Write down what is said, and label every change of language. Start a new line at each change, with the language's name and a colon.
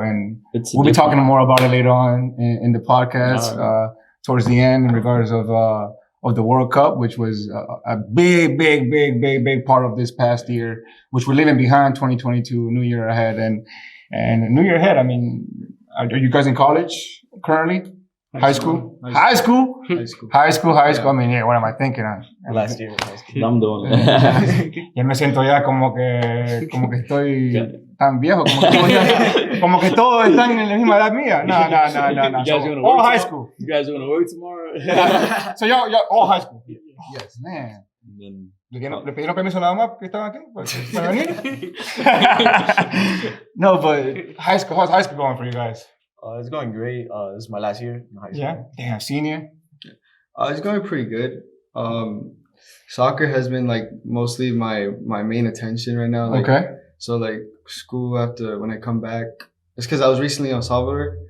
English: And we'll be talking more about it later on in the podcast towards the end in regards of the World Cup, which was a big part of this past year, which we're leaving behind. 2022, New Year ahead, and New Year ahead. I mean, are you guys in college currently? High school. High school. I mean, yeah, what am I thinking? Last year. I'm doing it.
Spanish: Ya me siento ya como que estoy tan viejo, como que todos están en la misma edad mía.
English: No. So, all high school. You guys are gonna work tomorrow? So y'all all high school. Yes. Man. Then,
Spanish: ¿Le pidieron permiso a la mamá que estaban aquí para venir?
English: No, but high school. How's high school going for you guys? It's going great. This is my last year in high school. Yeah. Damn, senior. It's going pretty good. Soccer has been like mostly my main attention right now. Like, Okay. So like school after when I come back, it's because I was recently in El Salvador.